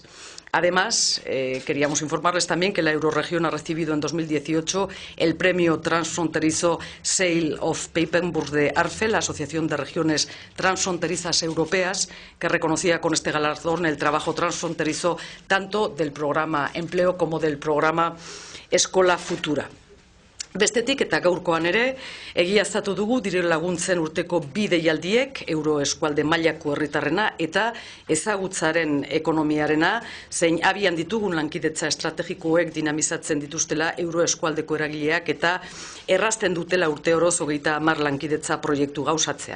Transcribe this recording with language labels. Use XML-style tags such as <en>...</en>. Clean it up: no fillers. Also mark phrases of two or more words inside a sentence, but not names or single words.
<es>Además, queríamos informarles también que la Eurorregión ha recibido en 2018 el premio transfronterizo Sale of Papenburg de ARFE, la Asociación de Regiones Transfronterizas Europeas, que reconocía con este galardón el trabajo transfronterizo tanto del programa Empleo como del programa Escola Futura.</es> <eu>Bestetik eta gaurkoan ere, egiaztatu dugu dirulaguntzen urteko 2 deialdiek, Euroeskualde mailako herritarrena eta ezagutzaren ekonomiarena, zein abian ditugun lankidetza estrategikoek dinamizatzen dituztela Euroeskualdeko eragileak eta errazten dutela urte oroz 30 lankidetza proiektu gauzatzea.</eu>